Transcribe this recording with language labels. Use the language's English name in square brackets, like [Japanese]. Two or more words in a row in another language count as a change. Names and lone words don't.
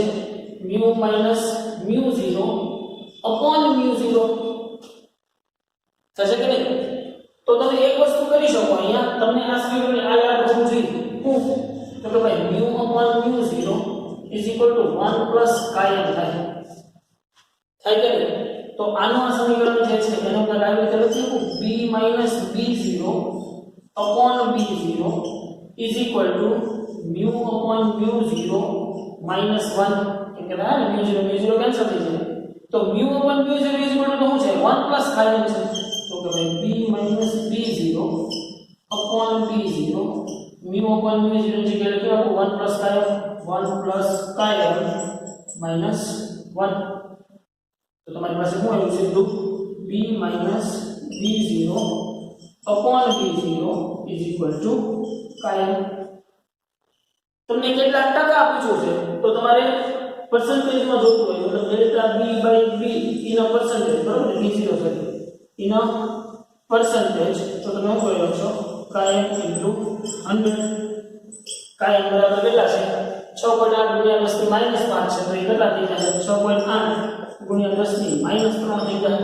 [Gujarati] μ - μ0/μ0 થશે કે નહીં? તો તમે એક વસ્તુ કરી શકો, અહીંયા તમને આ સમીકરણને આ યાદ રાખવું જોઈએ. તો કે ભાઈ μ/μ0 = 1 + કાયમ થાય કે નહીં? તો આનું આ સમીકરણ જે છે એને આપણે આવી રીતે લખીશું [English] b - b0 upon b0 is equal to mu upon mu0 minus 1 [Gujarati] કે ના mu0 કેન્સલ થઈ જાય તો [English] mu upon mu0 is equal to [Gujarati] શું છે [English] 1 plus chi m [Gujarati] છે તો કે ભાઈ [English] b minus b0 upon b0 mu upon mu0 [Gujarati] ની જગ્યાએ કેવું 1 [English] plus chi m minus 1 [Gujarati] તો તમારી પાસે શું આવ્યું છે સીધું [English] b minus b0 upon b0 is equal to chi m [Gujarati] તમને કેટલા ટકા પૂછ્યું છે તો તમારે percentage માં જોવું હોય મતલબ [English] delta b by b in a percentage [Gujarati] બરાબર b0 છે [English] in a percentage [Gujarati] તો તમે શું કરી શકશો [English] chi m into 100 chi m [Gujarati] બરાબર કેટલા છે 6.8 ગુણ્યા 10 ની -5 છે તો એ કેટલા થઈ જશે 6.8 ગુણ્યા 10 ની -3 થઈ